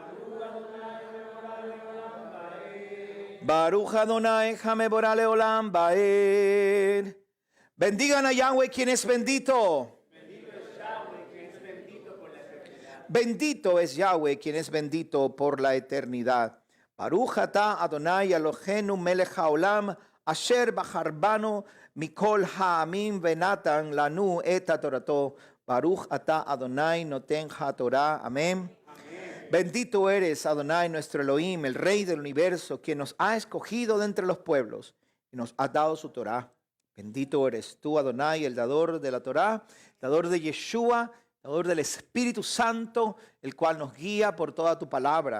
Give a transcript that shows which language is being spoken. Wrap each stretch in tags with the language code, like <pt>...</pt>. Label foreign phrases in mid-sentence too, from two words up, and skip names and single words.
<he>ברוך אדני המבורך לעולם ועד.</he> <es>Bendigan a Yahweh, quien es bendito. Bendito es Yahweh, quien es bendito por la eternidad.</es> <he>ברוך אתה אדני אלהינו מלך העולם, אשר בחר בנו מכל העמים ונתן לנו את תורתו. ברוך אתה אדני נותן התורה.</he> <es>Amén. Bendito eres, Adonai, nuestro Elohim, el Rey del universo, quien nos ha escogido de entre los pueblos y nos ha dado su Torah. Bendito eres tú, Adonai, el dador de la Torah, el dador de Yeshua, dador del Espíritu Santo, el cual nos guía por toda tu palabra.</es>